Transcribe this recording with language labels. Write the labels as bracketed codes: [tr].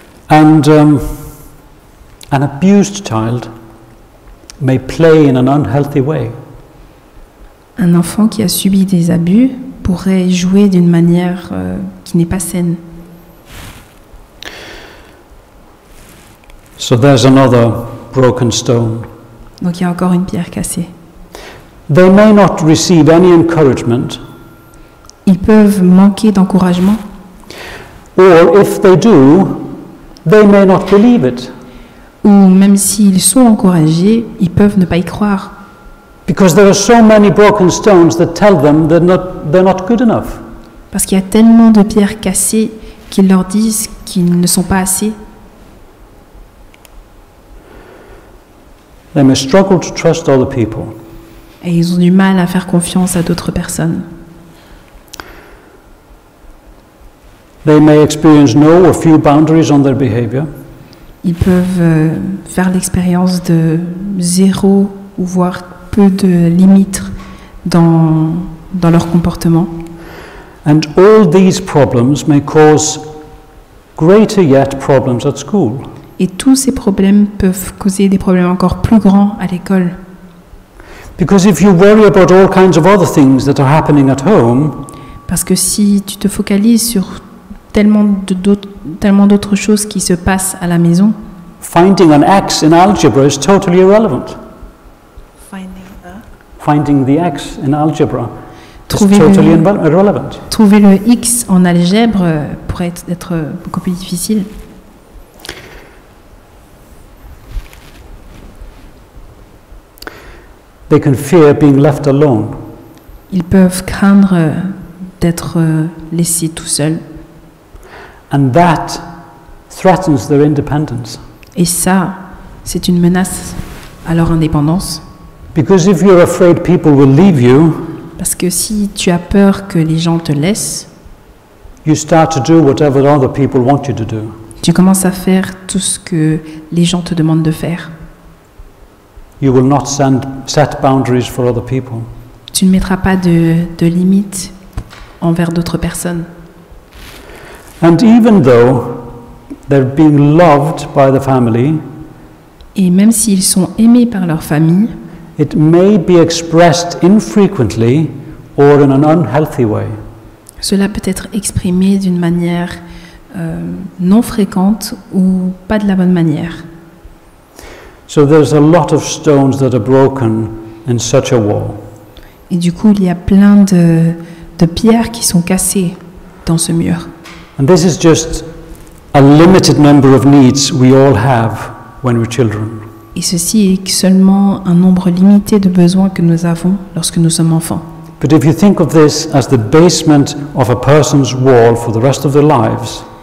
[en] And an abused child may play in an unhealthy way. [fr] Un enfant qui a subi des abus pourrait jouer d'une manière qui n'est pas saine. [en] So there's another broken stone. [fr] Donc il y a encore une pierre cassée. [en] They may not receive any encouragement, [fr] Ils peuvent manquer d'encouragement, [en] or if they do, they may not believe it, [fr] ou même s'ils sont encouragés, ils peuvent ne pas y croire. [en] because there are so many broken stones that tell them they're not good enough. [fr] Parce qu'il y a tellement de pierres cassées qu'ils leur disent qu'ils ne sont pas assez. [en] They may struggle to trust other people. [fr] Et ils ont du mal à faire confiance à d'autres personnes. [en] They may experience no or few boundaries on their behavior. [fr] Ils peuvent faire l'expérience de zéro ou voire peu de limites dans leur comportement. [en] And all these problems may cause greater yet problems at school. [fr] Et tous ces problèmes peuvent causer des problèmes encore plus grands à l'école. [en] Because if you worry about all kinds of other things that are happening at home, [fr] Parce que si tu te focalises sur tellement d'autres choses qui se passent à la maison, [en] finding an x in algebra is totally irrelevant. Finding the x in algebra is totally irrelevant. [fr] Trouver le x en algèbre pourrait être beaucoup plus difficile. [en] They can fear being left alone. [fr] Ils peuvent craindre d'être laissés tout seuls. [en] And that threatens their independence. [fr] Et ça, c'est une menace à leur indépendance. [en] Because if you're afraid people will leave you, [fr] Parce que si tu as peur que les gens te laissent, [en] you start to do whatever other people want you to do. [fr] tu commences à faire tout ce que les gens te demandent de faire. [en] You will not set boundaries for other people. [fr] Tu ne mettras pas de limites envers d'autres personnes. [en] And even though they're being loved by the family, [fr] Et même s'ils sont aimés par leur famille, [en] it may be expressed infrequently or in an unhealthy way. [fr] cela peut être exprimé d'une manière non fréquente ou pas de la bonne manière. [en] So there's a lot of stones that are broken in such a wall. [fr] Et du coup, il y a plein de pierres qui sont cassées dans ce mur. [en] And this is just a limited number of needs we all have when we're children. [fr] Et ceci est seulement un nombre limité de besoins que nous avons lorsque nous sommes enfants. [en] But if you think of this as the basement of a person's wall for the rest of their lives,